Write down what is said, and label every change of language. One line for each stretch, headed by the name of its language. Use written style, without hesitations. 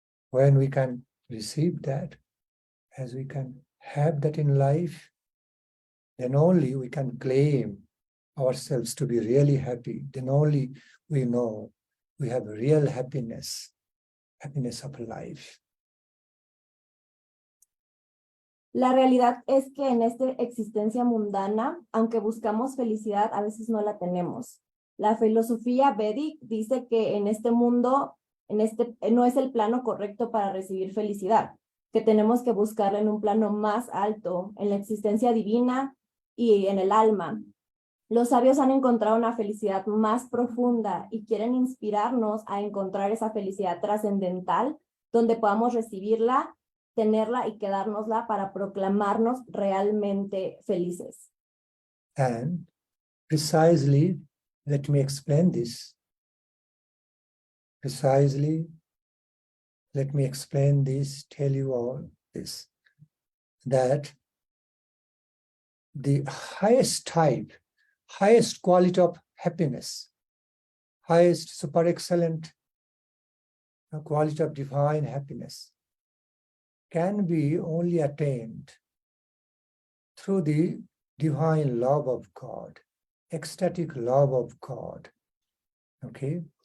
English: When we can receive that, as we can have that in life, then only we can claim ourselves to be really happy. Then only we know we have real happiness, happiness of life.
Spanish: La realidad es que en esta existencia mundana, aunque buscamos felicidad, a veces no la tenemos. La filosofía Vedic dice que en este mundo, no es el plano correcto para recibir felicidad, que tenemos que buscarla en un plano más alto, en la existencia divina y en el alma. Los sabios han encontrado una felicidad más profunda y quieren inspirarnos a encontrar esa felicidad trascendental, donde podamos recibirla, tenerla y quedárnosla para proclamarnos realmente felices.
English: And precisely, let me explain this. Precisely, let me explain this, tell you all this, that the highest type, highest quality of happiness, highest super excellent quality of divine happiness can be only attained through the divine love of God, ecstatic love of God. Okay?